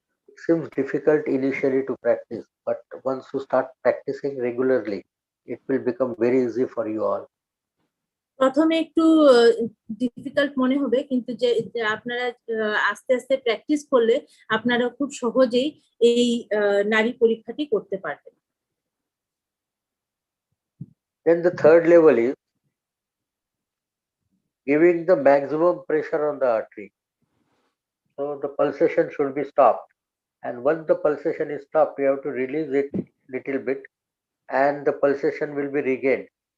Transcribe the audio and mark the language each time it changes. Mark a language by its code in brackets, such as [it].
[en] It seems difficult initially to practice, but once you start practicing regularly, it will become very easy for you all. [bn] প্রথমে একটু difficult মনে হবে, কিন্তু যে আপনারা আস্তে আস্তে প্র্যাকটিস করলে আপনারা খুব সহজেই এই নারী পরীক্ষাটি করতে পারবেন। [en] Then the third level is giving the maximum pressure on the artery. So the pulsation should be stopped, and once the pulsation is stopped, you have to release it little bit, and the pulsation will be regained.